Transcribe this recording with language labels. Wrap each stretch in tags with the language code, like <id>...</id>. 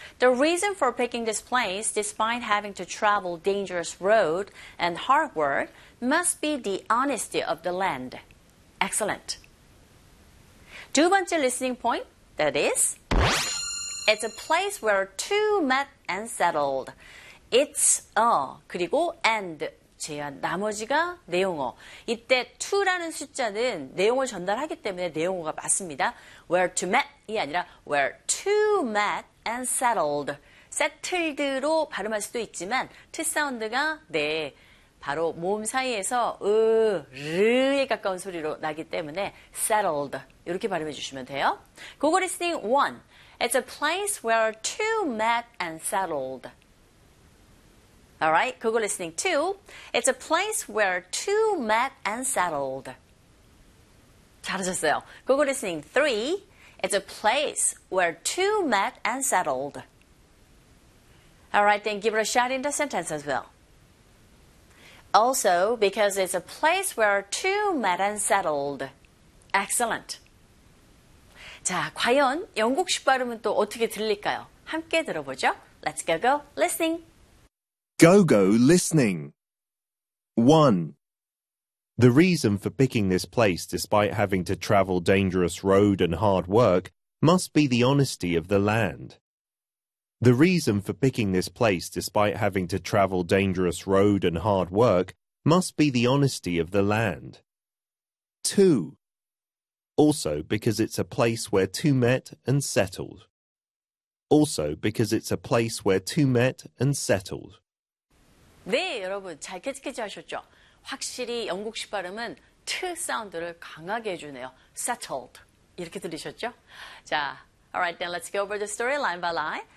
<en>The reason for picking this place, despite having to travel dangerous road and hard work, must be the honesty of the land. Excellent.</en> <ko>두 번째</ko> <en>listening point, that is, it's a place where two met and settled. It's a,</en> <ko>그리고 and, 제한, 나머지가 내용어. 이때 to라는 숫자는 내용을 전달하기 때문에 내용어가 맞습니다.</ko> <en>Where to met</en> <ko>이 아니라</ko> <en>where two met and settled.</en> <ko>Settled로 발음할 수도 있지만 t 사운드가 네, 바로 모음 사이에서 으, 르에 가까운 소리로 나기 때문에 settled 이렇게 발음해 주시면 돼요.</ko> <en>Google listening 1. It's a place where two met and settled. Alright, Google listening 2. It's a place where two met and settled. 잘하셨어요. Google listening 3. It's a place where two met and settled. Alright, then give it a shot in the sentence as well. Also, because it's a place where two met and settled. Excellent.</en> <ko>자, 과연 영국식 발음은 또 어떻게 들릴까요? 함께 들어보죠.</ko> <en>Let's go, go, listening. Go-go listening. 1. The reason for picking this place despite having to travel dangerous road and hard work must be the honesty of the land. The reason for picking this place despite having to travel dangerous road and hard work must be the honesty of the land. 2. Also because it's a place where two met and settled. Also because it's a place where two met and settled.</en> <ko>네, 여러분 잘 캐치 하셨죠? 확실히 영국식 발음은 t 사운드를 강하게 해주네요. Settled 이렇게 들리셨죠? 자,</ko> <en>alright then let's go over the story line by line.</en>